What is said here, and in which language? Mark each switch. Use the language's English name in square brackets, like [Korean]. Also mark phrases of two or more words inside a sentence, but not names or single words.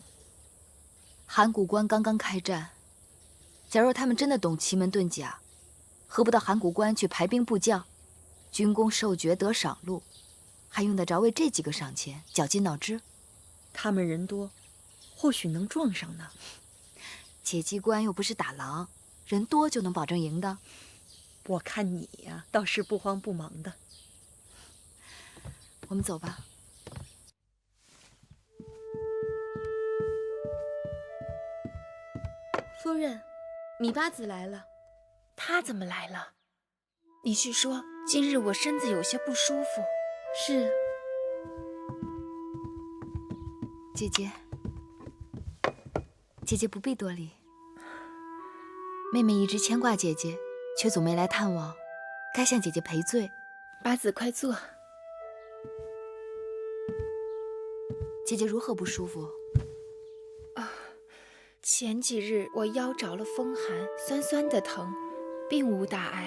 [Chinese] 函谷關刚刚開戰，假若他們真的懂奇門遁甲，何不到函谷關去排兵布將，軍功授爵得賞祿，還用得着為這幾個賞錢絞盡腦汁？他們人多，或許能撞上呢。解機關又不是打狼，人多就能保證贏的。我看你呀，倒是不慌不忙的。我們走吧。夫人，米八子来了。他怎么来了？你去说，今日我身子有些不舒服。是。姐姐，姐姐不必多礼。妹妹一直牽掛姐姐，卻總沒來探望，該向姐姐賠罪。八子，快坐。姐姐如何不舒服？前幾日我腰着了風寒，酸酸的疼，並無大礙。